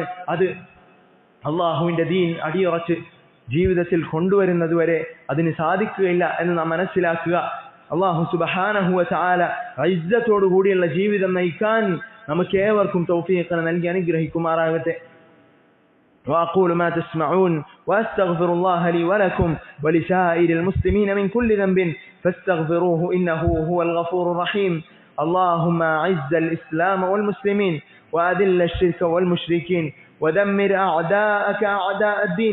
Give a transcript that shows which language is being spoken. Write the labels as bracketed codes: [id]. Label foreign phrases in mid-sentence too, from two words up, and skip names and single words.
[ml] അത് അള്ളാഹുവിന്റെ ദീൻ അടിയുറച്ച് ജീവിതത്തിൽ കൊണ്ടുവരുന്നത് വരെ അതിന് സാധിക്കുകയില്ല എന്ന് നാം മനസ്സിലാക്കുക. അള്ളാഹു [ar] سبحانه وتعالى [ml] ഇസ്സത്തോടു കൂടിയുള്ള ജീവിതം നയിക്കാൻ നമുക്ക് ഏവർക്കും തൗഫീഖ് നൽകി അനുഗ്രഹിക്കുമാറാകട്ടെ. [ar] وأقول ما تسمعون وأستغفر الله لي ولكم ولسائر المسلمين من كل ذنب فاستغفروه إنه هو الغفور الرحيم. اللهم أعز الإسلام والمسلمين وأذل الشرك والمشركين ودمر أعداءك أعداء الدين.